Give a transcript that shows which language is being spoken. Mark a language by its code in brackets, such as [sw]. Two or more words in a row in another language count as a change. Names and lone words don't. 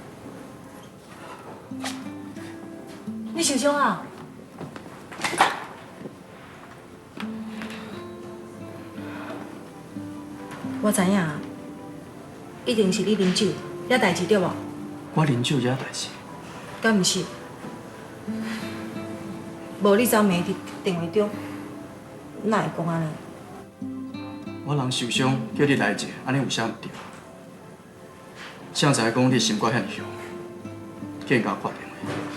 [nan] 你受伤啊？我知影，一定是你啉酒惹代志对无？我啉酒惹代志，敢毋是？无你昨暝伫电话中，哪会讲安尼？我人受伤叫你来者，安尼有啥毋对？谁知影讲你心肝遐凶，竟然甲我挂电话。